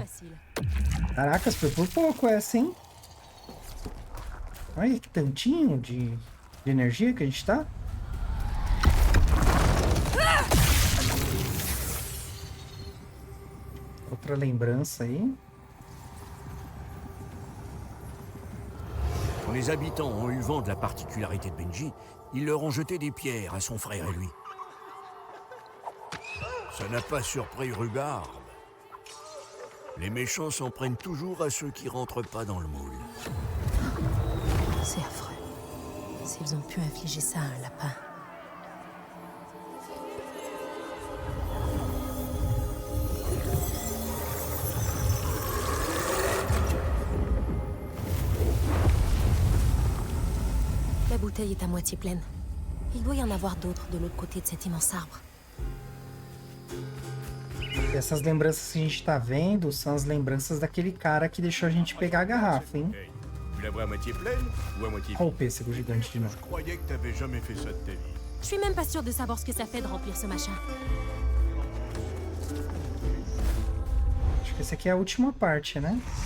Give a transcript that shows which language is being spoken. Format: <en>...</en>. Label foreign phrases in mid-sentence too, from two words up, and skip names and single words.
<pt>Caracas, foi por pouco essa, hein? Olha que tantinho de energia que a gente tá. Outra lembrança aí.</pt> <fr>Quand les habitants ont eu vent de la particularité de Benji, ils leur ont jeté des pierres à son frère et lui. Ça n'a pas surpris Rhubarb. Les méchants s'en prennent toujours à ceux qui rentrent pas dans le moule. C'est affreux. S'ils ont pu infliger ça à un lapin. La bouteille est à moitié pleine. Il doit y en avoir d'autres de l'autre côté de cet immense arbre.</fr> <pt>Essas lembranças que a gente tá vendo são as lembranças daquele cara que deixou a gente pegar a garrafa, hein? Olha o pêssego gigante de novo.</pt> <fr>Je suis même pas sûre de savoir ce que ça fait de remplir ce machin.</fr> <pt>Acho que essa aqui é a última parte, né?</pt>